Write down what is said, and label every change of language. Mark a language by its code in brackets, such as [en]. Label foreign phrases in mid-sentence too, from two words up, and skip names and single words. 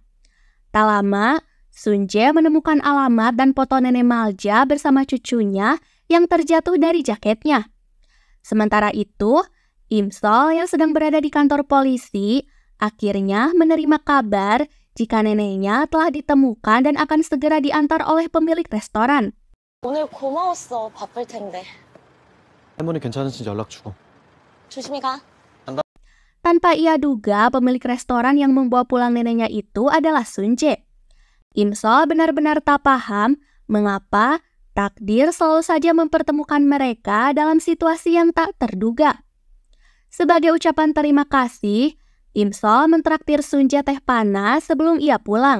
[id] Tak lama, Sun Jae menemukan alamat dan foto Nenek Malja bersama cucunya yang terjatuh dari jaketnya. Sementara itu, Im Sol yang sedang berada di kantor polisi akhirnya menerima kabar jika neneknya telah ditemukan dan akan segera diantar oleh pemilik restoran. [ko] 오늘 고마웠어. 바쁠 텐데. 할머니 괜찮으신지 연락 주고. 조심히 가. [id] Tanpa ia duga, pemilik restoran yang membawa pulang neneknya itu adalah Sun Jae. Im Sol benar-benar tak paham mengapa takdir selalu saja mempertemukan mereka dalam situasi yang tak terduga. Sebagai ucapan terima kasih, Im Sol mentraktir Sun Jae teh panas sebelum ia pulang.